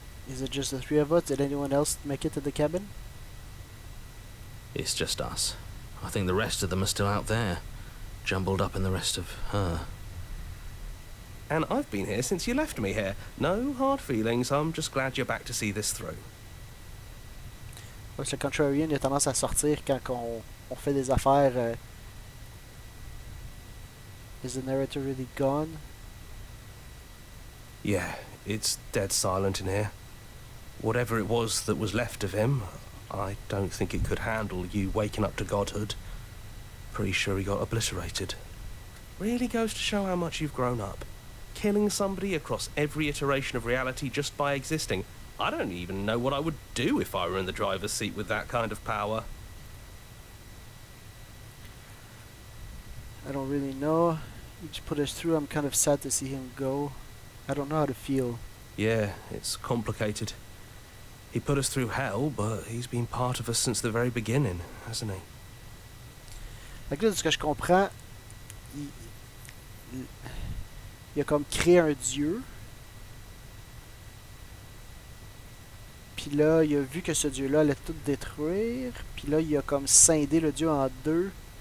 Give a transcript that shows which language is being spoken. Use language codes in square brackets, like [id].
[en] Is it just the three of us? Did anyone else make it to the cabin? It's just us. I think the rest of them are still out there, jumbled up in the rest of her. And I've been here since you left me here. No hard feelings, I'm just glad you're back to see this through. [fr] Parce que le contrarian, il a tendance à sortir quand on fait des affaires. [en] Is the narrator really gone? Yeah, it's dead silent in here. Whatever it was that was left of him, I don't think it could handle you waking up to godhood. Pretty sure he got obliterated. Really goes to show how much you've grown up. Killing somebody across every iteration of reality just by existing. I don't even know what I would do if I were in the driver's seat with that kind of power. I don't really know. He just put us through. I'm kind of sad to see him go. I don't know how to feel. Yeah, it's complicated. He put us through hell, but he's been part of us since the very beginning, hasn't he? [fr] Fait que là, de ce que je comprends, il a comme créé un dieu. Puis là, il a vu que ce dieu-là allait tout détruire. Puis là, il a comme scindé le dieu en deux.